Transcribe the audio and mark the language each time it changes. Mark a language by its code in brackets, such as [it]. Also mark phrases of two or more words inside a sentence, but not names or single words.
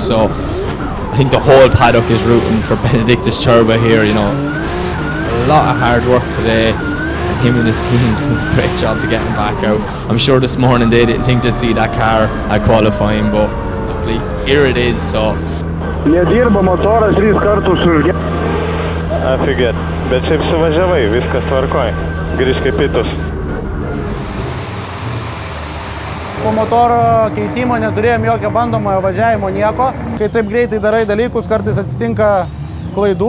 [en] So I think the whole paddock is rooting for Benediktas Čirba here. You know, a lot of hard work today, and him and his team doing a great job to get him back out. I'm sure this morning they didn't think they'd see that car at qualifying, but luckily here it is. So [lt] Nedirba motoras 3 kartus užgė. Afiget. Bet šiaip suvažiavai, viskas tvarkoj. Grįžk į pitus. Po motoro keitimo neturėjom jokio bandomojo važiavimo nieko. Kai taip greitai darai dalykus, kartais atsitinka klaidų.